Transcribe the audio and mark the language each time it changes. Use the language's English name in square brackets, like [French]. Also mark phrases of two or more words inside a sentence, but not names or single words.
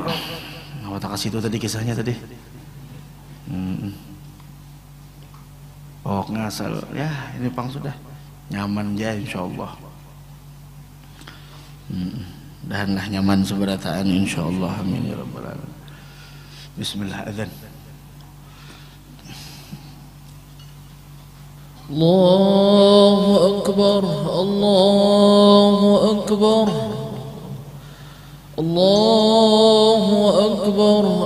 [Banjar] Awak kasih itu tadi kisahnya tadi. Oh ngasal ya, ini pang sudah nyaman ya insyaallah. Dan lah nyaman seberataan insyaallah, [Arabic] amin ya rabbal alamin. [Banjar] Bismillah, adzan. [Arabic] Allahu akbar, Allahu akbar, Allahu akbar,